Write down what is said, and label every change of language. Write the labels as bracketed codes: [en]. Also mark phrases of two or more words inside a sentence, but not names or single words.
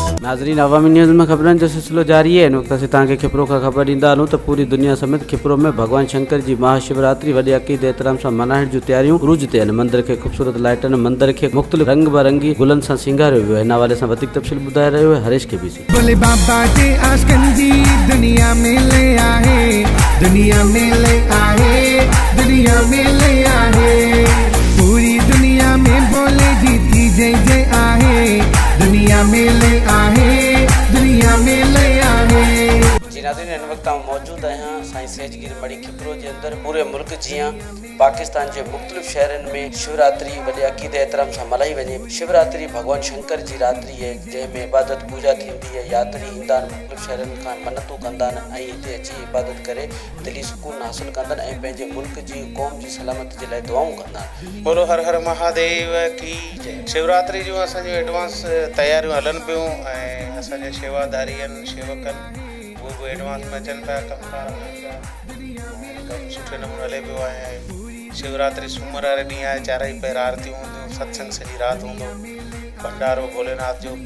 [sd] नाज़रीन अवामी न्यूज़ में ख़बरनि जो सिलसिलो जारी है। इन वक्त असीं तव्हांखे खिपरो खां ख़बर ॾींदा हलूं त पूरी दुनिया समेत खिपरो में भगवान शंकर जी महाशिवरात्रि वॾे अक़ीदे एतिराम सां मल्हाइण जूं तयारियूं उरूज ते आहिनि। मंदर खे ख़ूबसूरत लाइटनि मंदर खे मुख़्तलिफ़ रंग बिरंगी गुलनि सां सिंगारियो वियो आहे। हिन हवाले सां वधीक तफ़सील ॿुधाए रहियो आहे हरेश केबीसी। [hi] बोले बाबा के आशिकन जी दुनिया में ले आए, दुनिया में ले आए, दुनिया में ले आए, पूरी दुनिया में बोले जीती जय जय आहे, दुनिया में ले आए, दुनिया में ले आए। [sd] जी नाज़रीन इन वक्त मौजूद आहियां साईं सेजगिर मड़ी खिपरो जे अंदर पूरे मुल्क जीअं पाकिस्तान जे मुख़्तलिफ़ शहरनि में शिवरात्रि वॾे अक़ीदे एतिराम सां मल्हाई वञे। शिवरात्रि भगवान शंकर जी रात्रि आहे जंहिंमें इबादत पूजा थींदी आहे। यात्री ईंदा आहिनि मुख़्तलिफ़ शहरनि खां मन्नतूं कंदा आहिनि ऐं हिते अची इबादत करे दिली सुकून हासिलु कंदा आहिनि ऐं पंहिंजे मुल्क जी क़ौम जी सलामती जे लाइ दुआऊं कंदा आहिनि। [hi] बोलो हर हर महादेव की जय। [sd] शिवरात्रि जो असांजो एडवांस तयारियूं हलनि पियूं ऐं असांजा शेवादारी आहिनि शेवकनि उहे बि एडवांस में अचनि पिया कमकार कमु सुठे नमूने हले पियो आहे। शिवरात्रि सूमर वारे ॾींहुं आहे, चारई पहिर आरतियूं हूंदियूं, सत्संग सॼी राति हूंदो, भंडारो भोलेनाथ जो।